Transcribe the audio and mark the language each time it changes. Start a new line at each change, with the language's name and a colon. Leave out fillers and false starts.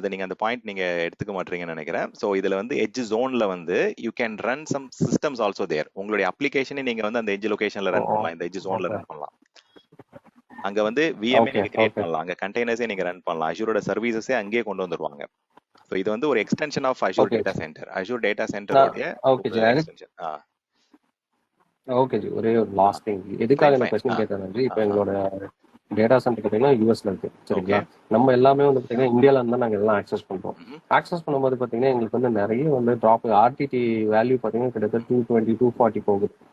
Tamil: அது நீங்க அந்த பாயிண்ட் நீங்க எடுத்துக்க மாட்டீங்கன்னு நினைக்கிறேன். சோ இதுல வந்து எட்ஜ் ஜோன்ல வந்து
English: You can run some systems also there.
Tamil: உங்களுடைய அப்ளிகேஷனை நீங்க வந்து அந்த எட்ஜ் லொகேஷன்ல ரன் பண்ணலாம், இந்த எட்ஜ் ஜோன்ல ரன் பண்ணலாம். அங்க வந்து விஎம்ஏ நீங்க கிரியேட் பண்ணலாம், அங்க கண்டெய்னர்ஸே நீங்க ரன் பண்ணலாம், அஜூரோட சர்வீசஸே அங்கேயே கொண்டு வந்துருவாங்க. So இது வந்து ஒரு extension of Azure Data Center. Azure Data Center உடைய எக்ஸ்டென்ஷன். ஓகே ஜி, ஒரே ஒரு லாஸ்ட் திங், எதுக்காக இந்த क्वेश्चन கேட்டேன்னா, இப்போ எங்களோட டேட்டா சென்டர் பார்த்தீங்கன்னா யூஎஸ்ல இருக்கு, சரிங்களா? நம்ம எல்லாமே வந்து பார்த்தீங்கன்னா இந்தியால இருந்தா நாங்க எல்லாம் ஆக்சஸ் பண்றோம். ஆக்சஸ் பண்ணும்போது பார்த்தீங்கன்னா எங்களுக்கு வந்து நிறைய வந்து ட்ராப், ஆர்டிடி வேல்யூ பார்த்தீங்கன்னா கிட்டத்தட்ட 220 240 போகுது.